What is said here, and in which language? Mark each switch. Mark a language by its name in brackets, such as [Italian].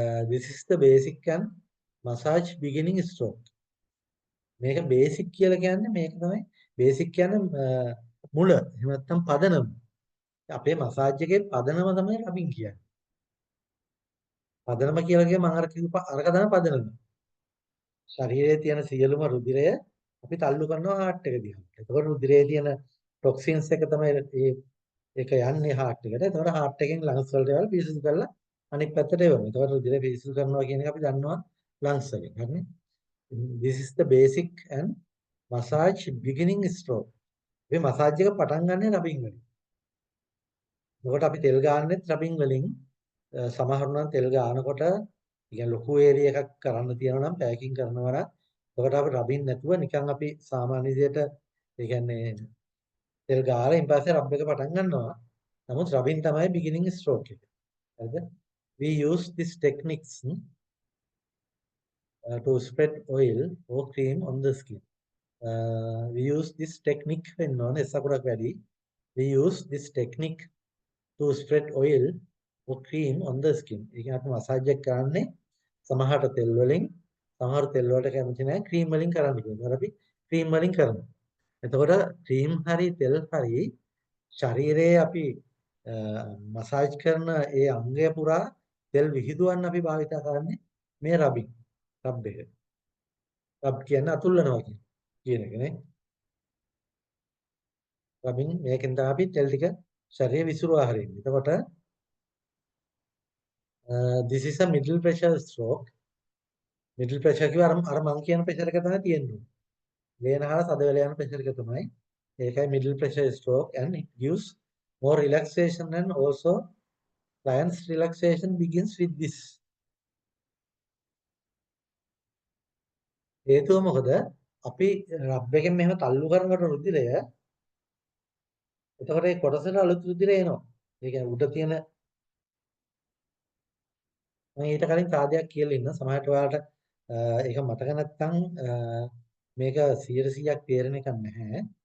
[English] This is the basic and massage beginning stroke. [Sinhala] මේක basic කියලා කියන්නේ මේක තමයි බේසික් කියන්නේ මුල එහෙම නැත්නම් පදනම. අපේ මසාජ් එකේ පදනම තමයි රබින් කියන්නේ. පදනම කියලා කිය මම අර කිව්ව අරක තමයි පදනම. ශරීරයේ තියෙන සියලුම රුධිරය අපි තල්ලු කරනවා හાર્ට් එක දිහා. එතකොට රුධිරයේ තියෙන ටොක්සින්ස් එක තමයි ඒක යන්නේ හાર્ට් එකට. එතකොට හાર્ට් එකෙන් ලංස් වලට යවලා පිරිසිදු කරලා අනිත් පැත්තට එවනවා. එතකොට රුධිරය පිරිසිදු කරනවා කියන එක අපි දන්නවා ලංස් වලින්. හරිනේ? [English] This is the basic and massage beginning stroke. [Sinhala] මේ මසාජ් එක පටන් ගන්න රබින් වලින්. එතකොට අපි තෙල් ගන්නෙත් රබින් වලින්. සමහර නම් තෙල් ගන්නකොට කියන්නේ ලොකු ඒරියා එකක් කරන්න තියෙනවා නම් පැකින් කරනවා නම් එතකොට අපි රබින් නැතුව නිකන් අපි සාමාන්‍ය විදිහට ඒ කියන්නේ තෙල් ගාලා ඊට පස්සේ රබ් එක පටන් ගන්නවා. නමුත් රබින් තමයි [English] beginning stroke [Sinhala] එක. හරිද? [English] We use these techniques to spread oil or cream on the skin. We use this technique [Sinhala] වෙන්න ඕනේ එසකුරක් වැඩි. [English] We use this technique to spread oil or cream on the skin. [Sinhala] ඒ කියන්නේ අපි මසාජ් එක කරන්නේ සමහරට තෙල් වලින් සමහර තෙල් වලට කැමති නැහැ ක්‍රීම් වලින් කරන්න කියනවා. අපි ක්‍රීම් වලින් කරනවා. එතකොට ක්‍රීම් හරි තෙල් හරි ශරීරයේ අපි මසාජ් කරන ඒ අංගය පුරා තෙල් විහිදුවන්න අපි භාවිත කරන්නේ මේ රබින්. රබ් එක. රබ් කියන්නේ අතුල්ලනවා කියන එක නේ. රබින් මේකෙන් තමයි අපි තෙල් ටික ශරීරය විසිරුවා හරින්නේ. එතකොට [English] this is a middle pressure stroke. middle pressure [Sinhala] කිව්ව අර මං කියන ප්‍රෙෂර් එක තමයි තියෙන්නේ. වේනහල සද වෙලා යන ප්‍රෙෂර් එක තමයි. ඒකයි [English] middle pressure stroke and it gives more relaxation and also client's relaxation begins with this. [Sinhala] හේතුව මොකද? අපි රබ් එකෙන් මෙහෙම තල්ලු කරනකොට රුධිරය එතකොට ඒ කොටසට අලුත් රුධිරය එනවා. ඒ කියන්නේ උඩ තියෙන මම ඊට කලින් සාදයක් කියලා ඉන්න සමහරට ඔයාලට ඒක මතක නැත්නම් මේක 100%ක් තේරෙන එකක් නැහැ.